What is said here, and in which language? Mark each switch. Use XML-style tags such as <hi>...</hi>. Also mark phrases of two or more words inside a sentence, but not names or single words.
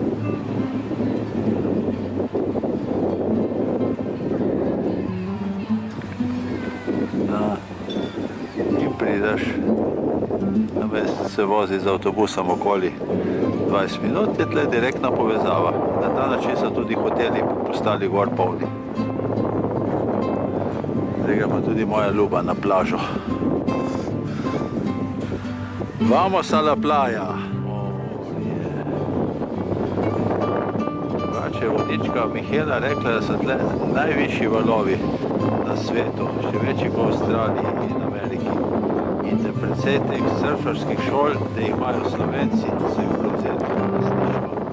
<sl>In prideš, namesto se vozi z avtobusom okoli 20 minut, je tle direktna povezava. Na ta način so tudi hoteli postali gor polni. Zdaj pa tudi moja ljuba na plažo.</sl> <es>Vamos a la playa!</es> <sl>Drugače je vodnička Mihela rekla, da so tle najvišji valovi na svetu, še večji kot v Avstraliji in Ameriki. In da precej teh surferskih šol, da jih imajo Slovenci, so jih prevzeli na lastništvo.</sl>